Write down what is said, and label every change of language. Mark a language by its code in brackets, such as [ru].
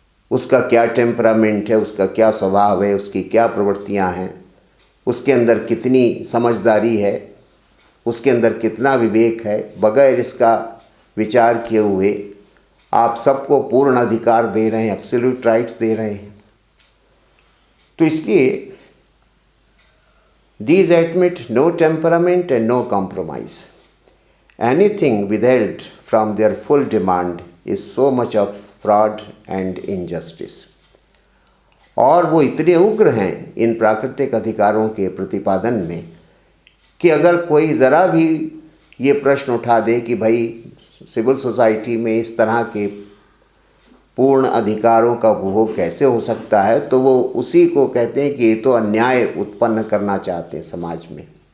[hi] उसका क्या टेम्परामेंट है, उसका क्या स्वभाव है, उसकी क्या प्रवृत्तियां हैं, उसके अंदर कितनी समझदारी है, उसके अंदर कितना विवेक है, बगैर इसका विचार किए हुए आप सबको पूर्ण अधिकार दे रहे हैं, एब्सोल्यूट राइट्स दे रहे हैं। तो इसलिए [en] these admit no temperament and no compromise. Anything withheld from their full demand is so much of fraud and injustice. [hi] और वो इतने उग्र हैं इन प्राकृतिक अधिकारों के प्रतिपादन में कि अगर कोई ज़रा भी ये प्रश्न उठा दे कि भाई सिविल सोसाइटी में इस तरह के पूर्ण अधिकारों का उपभोग कैसे हो सकता है, तो वो उसी को कहते हैं कि ये तो अन्याय उत्पन्न करना चाहते हैं समाज में,